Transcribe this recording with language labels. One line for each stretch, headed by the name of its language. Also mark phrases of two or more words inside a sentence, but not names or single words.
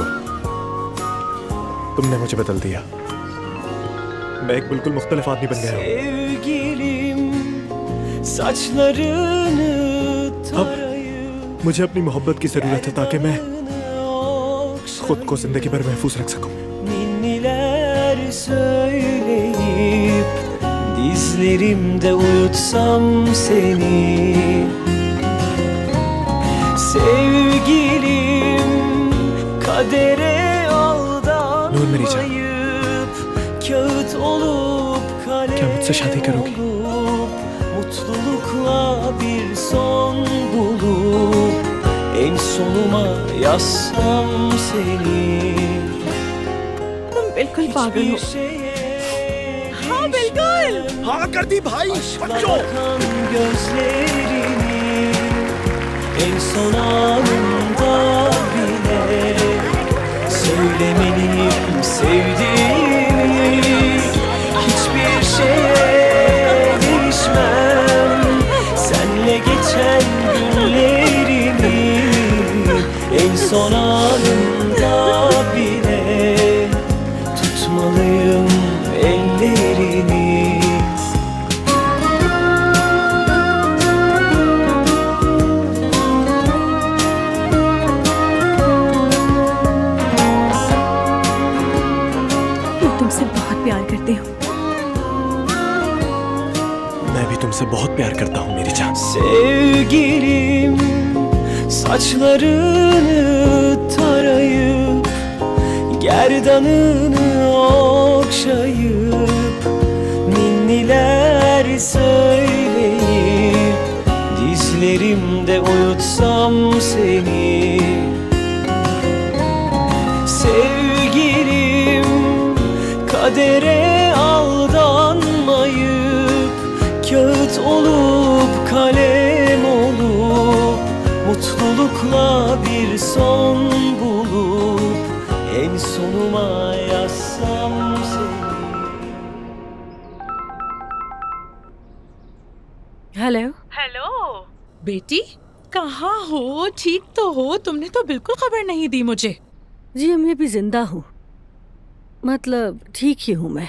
Hindi: तुमने मुझे बदल दिया, मैं एक बिल्कुल मुख्तलिफ आदमी बन गया हूँ। अब मुझे अपनी मोहब्बत की जरूरत है ताकि मैं खुद को जिंदगी भर महफूज रख सकूं।
Turkish: Ninniler söyleyip dizlerimde uyutsam seni, sevgilim, kadere aldanmayıp kağıt olup kalem olup mutlulukla bir son bulup en sonuma yazsam seni.
Hindi: तुम बिल्कुल पागल हो। हाँ बिल्कुल। हाँ कर दी भाई, बच्चों।
Turkish: Gözlerini en son anımda bile söylemeliyim sevdiğimi. Hiçbir şeye değişmem senle geçen günlerimi. En son anımda bile tutmalıyım ellerini.
Hindi: मैं तुमसे बहुत प्यार करती हूँ। मैं भी तुमसे बहुत प्यार करता हूँ मेरी जान।
Turkish: Sevgilim, Saçlarını tarayıp gerdanını okşayıp ninniler söyleyip dizlerimde uyutsam seni. Sevgilim, kadere aldanmayıp kağıt olup kalem olup mutlulukla bir son bulup en sonuma yazsam seni.
Hindi: हेलो। हेलो बेटी, कहाँ हो? ठीक तो हो? तुमने तो बिल्कुल खबर नहीं दी मुझे। जी मैं भी जिंदा हूँ, मतलब ठीक ही हूँ मैं।